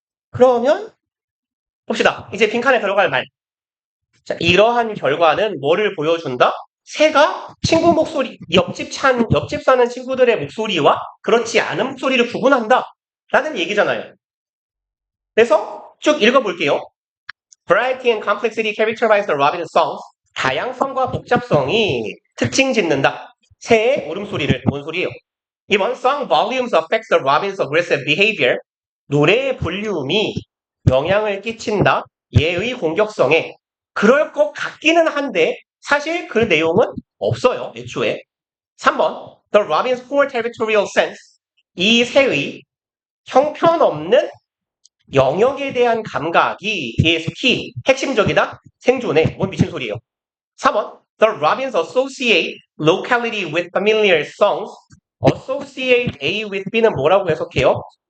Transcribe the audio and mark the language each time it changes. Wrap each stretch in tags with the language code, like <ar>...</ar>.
<ko>그러면 봅시다. 이제 빈칸에 들어갈 말. 자, 이러한 결과는 뭐를 보여준다? 새가 친구 목소리, 옆집 사는 친구들의 목소리와 그렇지 않은 목소리를 구분한다 라는 얘기잖아요. 그래서 쭉 읽어볼게요.</ko> <en>Variety and complexity characterize the robin songs.</en> <ko>다양성과 복잡성이 특징 짓는다. 새의 울음소리를. 뭔 소리예요? 이번</ko> <en>song volumes affects the robin's aggressive behavior.</en> <ko>노래의 볼륨이 영향을 끼친다. 얘의 공격성에. 그럴 것 같기는 한데 사실 그 내용은 없어요. 애초에. 3번</ko> <en>The robin's poor territorial sense.</en> <ko>이 새의 형편없는 영역에 대한 감각이</ko> <en>is key,</en> <ko>핵심적이다. 생존에. 뭔 미친 소리예요. 4번</ko> <en>The robins associate locality with familiar songs.</en> <ko>associate A with B는 뭐라고 해석해요?</ko>